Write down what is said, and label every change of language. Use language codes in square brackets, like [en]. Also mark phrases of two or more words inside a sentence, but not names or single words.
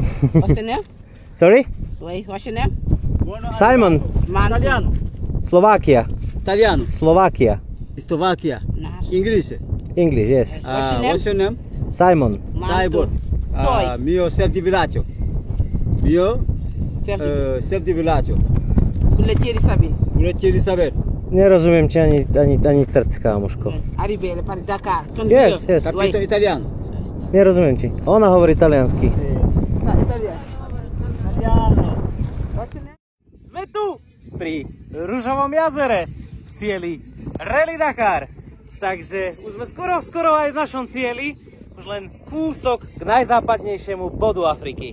[en] What's your name? Sorry? Wait, what's your name? Simon. [it] Italiano. [en] Slovakia. [it] Italiano. [en] Slovakia. Slovakia. Nah. English. English, yes. What's your name? Simon. Saibor. Toy. [it] Mio chef di villaggio. Mio chef di villaggio. Bulettieri Sabin. Bulettieri Sabin. [sk] Nerozumiem ti ani trt, kámoško. [it] Arrivederci, per Dakar. [en] Yes, yes. [it] Capito italiano? [sk] Nerozumiem ti. Ona hovorí taliansky. Sme tu pri Ružovom jazere v cieli Rally Dakar. Takže už sme skoro aj v našom cieli. Už len kúsok k najzápadnejšiemu bodu Afriky.